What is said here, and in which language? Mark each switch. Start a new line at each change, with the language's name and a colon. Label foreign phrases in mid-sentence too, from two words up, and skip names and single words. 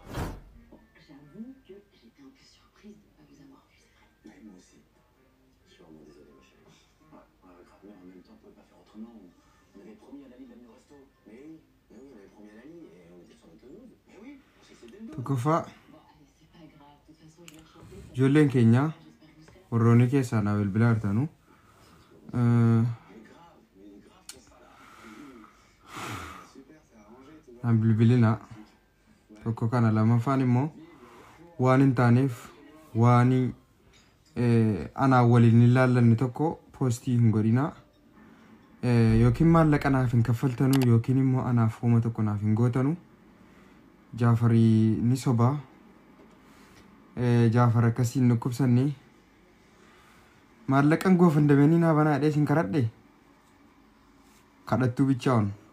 French: Bon, j'avoue que j'étais un peu surprise de ne pas vous avoir vu, c'est vrai. Ouais, moi aussi. Je suis vraiment désolé, ma chérie. Ouais, grave, mais en même temps, on pouvait pas faire autrement. On avait promis à Lali de l'amener au resto. Mais oui, on avait promis à Lali et on était sur notre 12. Mais oui, on s'est cédé le 12.
Oromo: Tokkoffaa
French: Bon, allez, c'est pas grave, de toute façon je vais chanter.
Oromo: ijoolleen keenya
French: J'espère que vous serez là.
Oromo: warroonni keessaa naa bilbilaa jirtanu
French: Mais grave qu'on sera là. Super, c'est arrangé, tout va.
Oromo: naan bilbilina tokko kana lamaffaan immoo waan hin taaneef waan anaa waliin hin laallanne tokko poostii hin godhinaa yookiin maallaqa naaf hin kaffaltanuu yookiin immoo anaaf hooma tokko naaf hin gootanu Jaafarii ni sobaa Jafar akkasiin dhukkubsanni maallaqan goofandameenii naa banaadhee isin kadhadhe kadhattuu bichaa'on